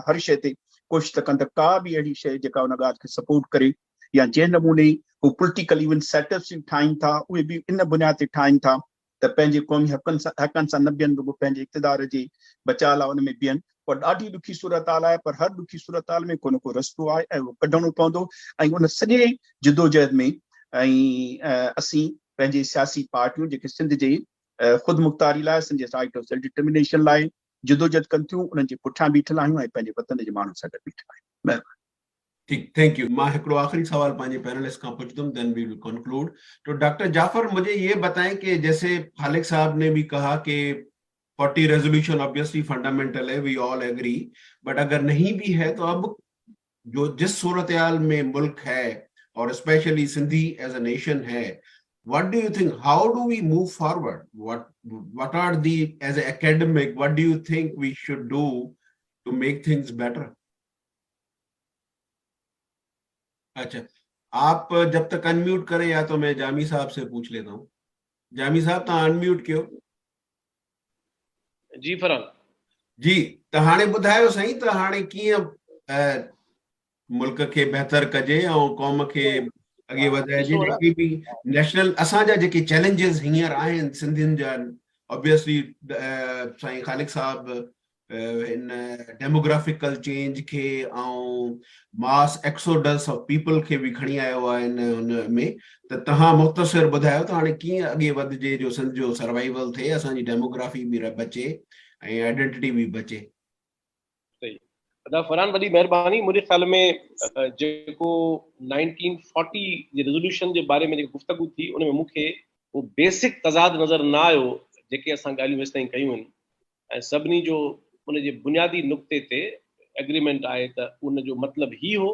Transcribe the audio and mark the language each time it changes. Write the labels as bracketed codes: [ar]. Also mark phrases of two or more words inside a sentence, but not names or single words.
[sd] हर शइ ते कोशिशि त कनि त का बि अहिड़ी शइ जेका उन ॻाल्हि खे सपोर्ट करे, या जंहिं नमूने हू [en] political even setups [sd] ठाहिनि था, उहे बि इन बुनियाद ते ठाहिनि था त पंहिंजे क़ौमी हक़नि सां न बीहनि, रुॻो पंहिंजे इक़्तिदार जे बचाव लाइ उन में बीहनि। पर ॾाढी ॾुखी सूरत हाल आहे, पर हर ॾुखी सूरत हाल में को न को रस्तो आहे ऐं उहो कढणो पवंदो। ऐं उन सॼे जिदोजहद में ऐं असीं पंहिंजे सियासी पार्टियूं जेके सिंध जे ख़ुदि मुख़्तारी लाइ, सिंध जे [en] right of self determination [sd] लाइ जिदोजहद कनि थियूं, उन्हनि जे पुठियां बीठल आहियूं ऐं पंहिंजे वतन जे माण्हुनि सां गॾु बीठल आहियूं। महिरबानी। ठीक, [en] thank you. [sd] मां हिकिड़ो आखिरी सवाल पंहिंजे पैनलिस्ट खां पुछंदुमि, [en] then we will conclude. [ur] تو ڈاکٹر جعفر، مجھے یہ بتائیں کہ جیسے خالق صاحب نے بھی کہا کہ 40 [en] resolution obviously fundamental [ur] है, [en] we all agree, but [ur] اگر نہیں بھی ہے تو اب جو جس صورت حال میں ملک ہے اور [en] specially Sindhi as a nation [ur] है, [en] what do you think, how do we move forward, what are the, as an academic, what do you think we should do to make things better? [ur] اچھا، آپ جب تک ان میوٹ کریں یا تو میں جامی صاحب سے پوچھ لیتا ہوں. [sd] जामी साहब तव्हां अनम्यूट कयो। जी फरहान जी, त हाणे ॿुधायो साईं, त हाणे कीअं मुल्क खे बहितर कजे ऐं क़ौम खे अॻे वधाइजे, ॾिसो न, जेके बि नेशनल असांजा जेके चैलेंजिस हींअर आहिनि सिंधियुनि जा, ऑब्वियसली साईं ख़ालिक साहब इन [en] demographical change [sd] खे ऐं [en] mass exodus of people [sd] खे बि खणी आयो आहे इन हुन में, त तव्हां मुख़्तसिर ॿुधायो त हाणे कीअं अॻे वधिजे जो सिंध जो सर्वाइवल थिए, असांजी डेमोग्राफी बि बचे ऐं आइडेंटिटी बि बचे। सही अदा फरहान, वॾी महिरबानी। मुंहिंजे ख़्याल में जेको 1940 जे रेज़ोल्यूशन जे बारे में जेकी गुफ़्तगू थी उन में मूंखे उहो बेसिक तज़ाद नज़र न आयो जेके असां ॻाल्हियूं हेसि ताईं कयूं आहिनि, ऐं सभिनी जो उन जे बुनियादी नुक़्ते ते एग्रीमेंट आहे त उन जो मतिलबु ही हो।